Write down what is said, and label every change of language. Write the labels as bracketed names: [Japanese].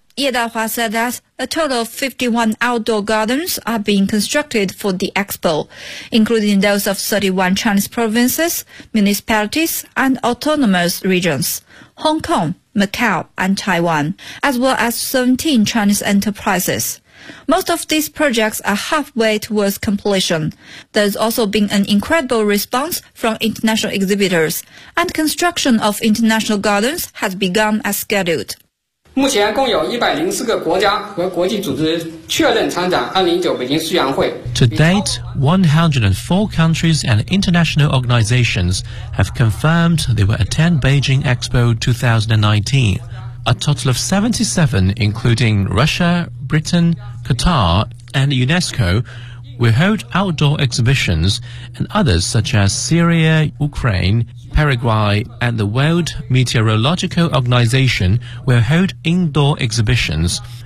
[English] Ye Dahua said that a total of 51 outdoor gardens are being constructed for the Expo, including those of 31 Chinese provinces, municipalities and autonomous regions, Hong Kong, Macau and Taiwan, as well as 17 Chinese enterprises. Most of these projects are halfway towards completion. There's also been an incredible response from international exhibitors, and construction of international gardens has begun as scheduled. [Chinese] 目前共有104个国家和国际组织确认参展2019北京世园会。 [English] To date, 104 countries and international organizations have confirmed they will attend Beijing Expo 2019. A total of 77, including Russia, Britain, Qatar, and UNESCO, will hold outdoor exhibitions, and others such as Syria, Ukraine,Paraguay and the World Meteorological Organization will hold indoor exhibitions.